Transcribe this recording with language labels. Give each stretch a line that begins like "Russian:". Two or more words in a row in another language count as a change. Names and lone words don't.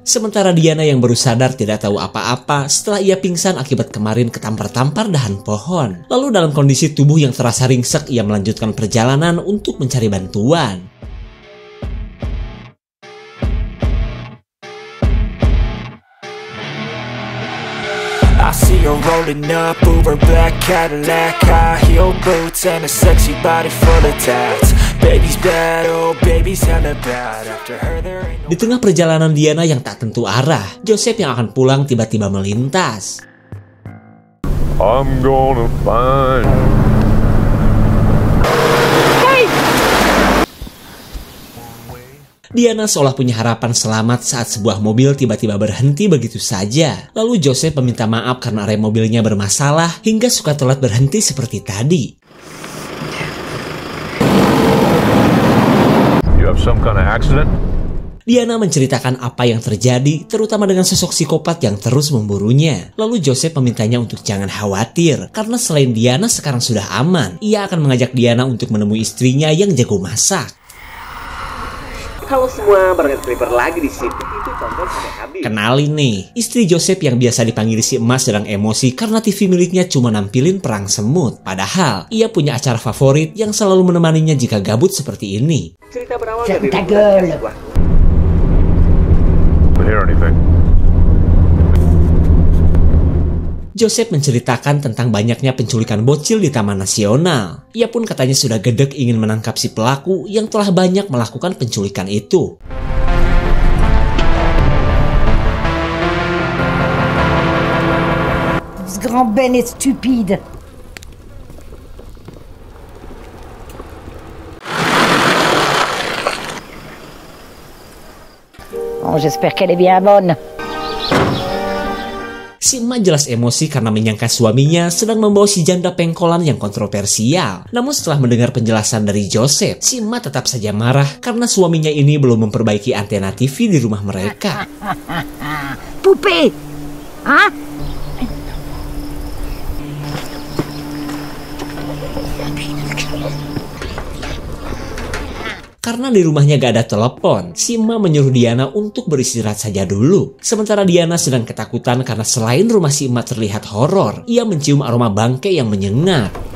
Indonesian: Sementara Diana yang baru sadar tidak tahu apa-apa setelah ia pingsan akibat kemarin ketampar-tampar dahan pohon. Lalu dalam kondisi tubuh yang terasa ringsek, ia melanjutkan perjalanan untuk mencari bantuan.
English: I see her rolling up, Uber black Cadillac, high heel boots and a sexy body full of tats. Baby's bad, oh baby's hella bad. After her there ain't no...
Indonesian: Di tengah perjalanan Diana yang tak tentu arah, Joseph yang akan pulang tiba-tiba melintas.
English: I'm gonna find
Indonesian: Diana seolah punya harapan selamat saat sebuah mobil tiba-tiba berhenti begitu saja. Lalu Joseph meminta maaf karena rem mobilnya bermasalah hingga suka telat berhenti seperti tadi.
English: You have some kind of accident?
Indonesian: Diana menceritakan apa yang terjadi, terutama dengan sosok psikopat yang terus memburunya. Lalu Joseph memintanya untuk jangan khawatir, karena selain Diana sekarang sudah aman, ia akan mengajak Diana untuk menemui istrinya yang jago masak. Halo semua, bareng Creeper lagi di sini. Itu tonton sampai habis. Kenalin nih, istri Joseph yang biasa dipanggil si emas sedang emosi karena TV miliknya cuma nampilin perang semut. Padahal, ia punya acara favorit yang selalu menemaninya jika gabut seperti ini. Cerita berawal dari
French: Ta gueule.
English: Hear anything?
Indonesian: Joseph menceritakan tentang banyaknya penculikan bocil di Taman Nasional. Ia pun katanya sudah gedek ingin menangkap si pelaku yang telah banyak melakukan penculikan itu.
French: Ce grand Ben est stupide. Oh, j'espère qu'elle est bien bonne.
Indonesian: Si emak jelas emosi karena menyangka suaminya sedang membawa si janda pengkolan yang kontroversial. Namun setelah mendengar penjelasan dari Joseph, si emak tetap saja marah karena suaminya ini belum memperbaiki antena TV di rumah mereka.
French: Poupée. Hein?
Indonesian: Karena di rumahnya gak ada telepon, si emak menyuruh Diana untuk beristirahat saja dulu. Sementara Diana sedang ketakutan karena selain rumah si emak terlihat horor, ia mencium aroma bangke yang menyengat.